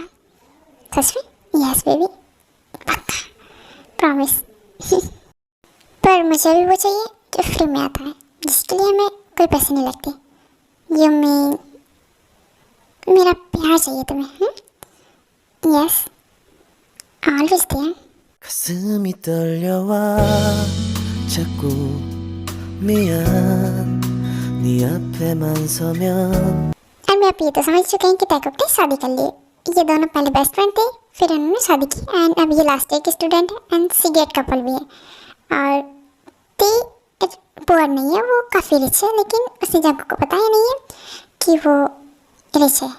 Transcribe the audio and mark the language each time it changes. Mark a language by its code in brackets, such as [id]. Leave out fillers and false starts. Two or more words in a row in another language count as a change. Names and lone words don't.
[hi] सच में? [en] yes baby, [hi] पक्का, प्रॉमिस। पर मुझे भी वो चाहिए जो फ्री में आता है, जिसके लिए हमें कोई पैसे नहीं लगते। [en] you mean [hi] मेरा प्यार चाहिए तुम्हें? [en] Yes, always there. [ko] 가슴이 떨려와 자꾸 미안 네 앞에만 서면। [hi] एंड मैं अब ये तो समझ चुके हैं कि तैकब ने शादी कर ली। ये दोनों पहले [en] best friend [hi] थे, फिर उन्होंने शादी की एंड अब ये [en] last year [hi] की स्टूडेंट है एंड [en] cigarette couple [hi] भी है। और ती पुअर नहीं है, वो काफ़ी रिच है, लेकिन उसने जंकुक को पता ही नहीं है कि वो रिच है।